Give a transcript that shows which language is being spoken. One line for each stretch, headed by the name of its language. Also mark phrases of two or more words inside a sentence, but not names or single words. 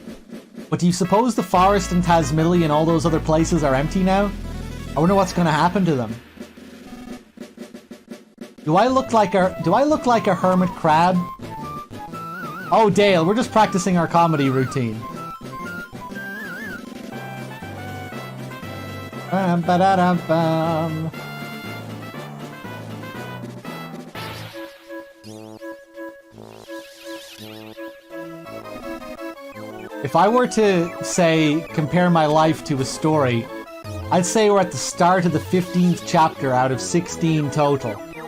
English: But do you suppose the forest in Tasmilly and all those other places are empty now? I wonder what's gonna happen to them. Do I look like a hermit crab? Oh, Dale, we're just practicing our comedy routine. Bam, ba-da-dum-bum. If I were to, say, compare my life to a story, I'd say we're at the start of the 15th chapter out of 16 total.